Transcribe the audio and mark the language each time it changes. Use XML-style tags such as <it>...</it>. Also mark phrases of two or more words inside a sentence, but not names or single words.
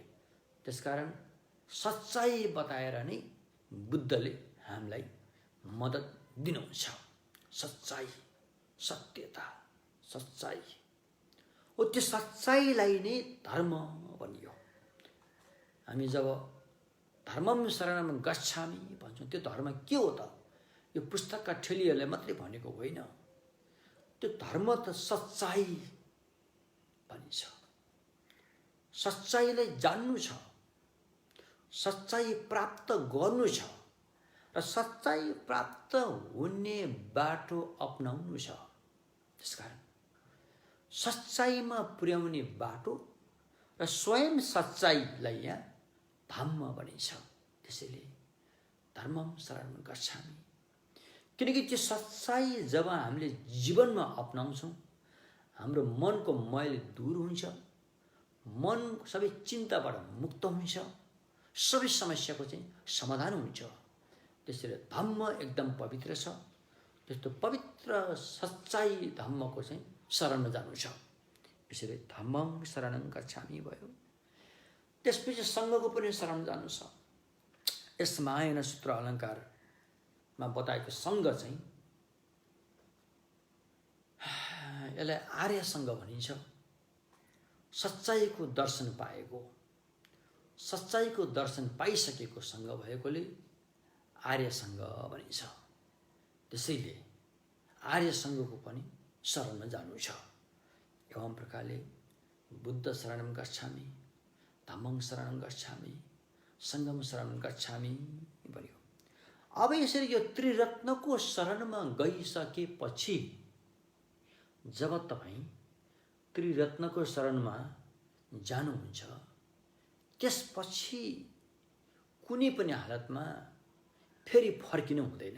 <ne>त्यसकारण सच्चाई बताएर नै बुद्धले हामीलाई मद्दत दिनुहुन्छ। सच्चाई, सत्यता, सच्चाई हो। त्यो सच्चाईलाई नै धर्म भनियो। हामी जब</ne> <pi>धर्मम शरणम गच्छामि</pi> <ne>भन्छौँ, त्यो धर्म के हो त? यो पुस्तकका ठेलीहरूले मात्रै भनेको होइन। त्यो धर्म त सच्चाई भनिन्छ। सच्चाईलाई जान्नु छ, सच्चाई प्राप्त गर्नु छ र सच्चाई प्राप्त हुने बाटो अपनाउनु छ। त्यसकारण सच्चाईमा पुर्याउने बाटो र स्वयं सच्चाईलाई यहाँ धम्म भनिन्छ।</ne> <pi>त्यसैले धर्मम शरणम गच्छामि,</pi> <ne>किनकि त्यो सच्चाई जब हामीले जीवनमा अपनाउँछौँ, हाम्रो मनको मैल दूर हुन्छ, मन सबै चिन्ताबाट मुक्त हुन्छ, सबै समस्याको चाहिँ समाधान हुन्छ। त्यसैले धम्म एकदम पवित्र छ। त्यस्तो पवित्र सच्चाई धम्मको चाहिँ शरणमा जानु छ।</ne> <pi>त्यसैले धम्मं शरणं गच्छामि भयो।</pi> <ne>त्यसपछि सङ्घको पनि शरण जानु छ। यस महायान सूत्र अलङ्कारमा बताएको सङ्घ चाहिँ यसलाई आर्य सङ्घ भनिन्छ। सच्चाईको दर्शन पाएको, सच्चाईको दर्शन पाइसकेको सङ्घ भएकोले आर्य सङ्घ भनिन्छ। त्यसैले आर्य सङ्घको पनि शरणमा जानु छ। एवं प्रकारले</ne> <pi>बुद्ध शरणं गच्छामि, धम्मं शरणं गच्छामि, सङ्घं शरणं गच्छामि भन्यो।</pi> <ne>अब यसरी यो त्रिरत्नको शरणमा गइसकेपछि जब तपाईँ त्रिरत्नको शरणमा जानुहुन्छ, त्यसपछि कुनै पनि हालतमा फेरि फर्किनु हुँदैन।</ne>